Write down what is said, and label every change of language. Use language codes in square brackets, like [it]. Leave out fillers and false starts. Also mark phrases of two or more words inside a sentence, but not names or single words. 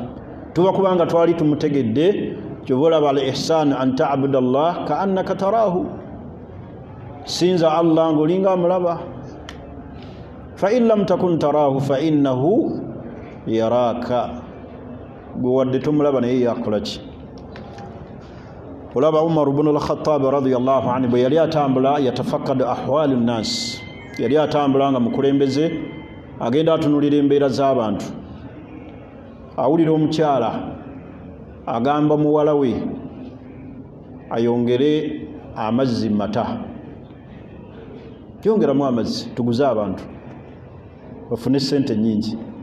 [lg] Tuba kubanga twali tumutegedde, kyova olaba [ar] الإحسان أن تعبد الله كأنك تراه, [lg] sinza Allah ng'olinga amulaba. [ar] فإن لم تكن تراه فإنه يراك, [lg] gwe wadde tomulaba naye yakola ki? Olaba Umar ibn al-Khattab [ar] رضي الله عنه [lg] bwe yali atambula [ar] يتفقد أحوال الناس, [lg] yali atambula nga mukulembeze agenda atunulira embeera z'abantu. Awulira omukyala agamba muwala we ayongere amazzi mata, yongeramu amazzi tuguze abantu bafune sente nyingi.